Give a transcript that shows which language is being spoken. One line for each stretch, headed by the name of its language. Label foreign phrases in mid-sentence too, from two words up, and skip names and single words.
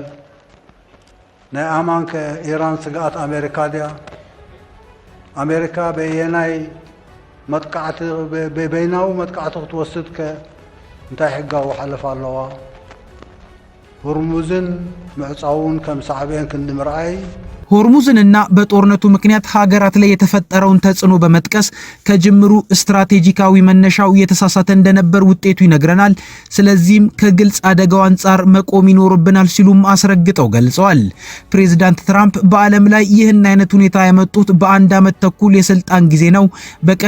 Tigrinya: ናይ ኣማን ከኢራን ስግኣት ኣሜሪካ ድያ? ኣሜሪካ በየናይ መጥቃዕቲ በይናዊ መጥቃዕቲ ክትወስድ እንታይ ሕጋዊ ሓለፋ ኣለዋ? ሆርሙዝን ምዕፃውን ከም ሳዕብየን ክንምርኣይ
Amharic: ሆርሙዝንና በጦርነቱ ምክንያት ሀገራት ላይ የተፈጠረውን ተጽዕኖ በመጥቀስ ከጅምሩ ስትራቴጂካዊ መነሻው የተሳሳተ እንደነበር ውጤቱ ይነግረናል። ስለዚህም ከግልጽ አደጋው አንጻር መቆም ይኖርብናል ሲሉም አስረግጠው ገልጸዋል። ፕሬዝዳንት ትራምፕ በዓለም ላይ ይህን አይነት ሁኔታ ያመጡት በአንድ ዓመት ተኩል የስልጣን ጊዜ ነው፣ በቀሪ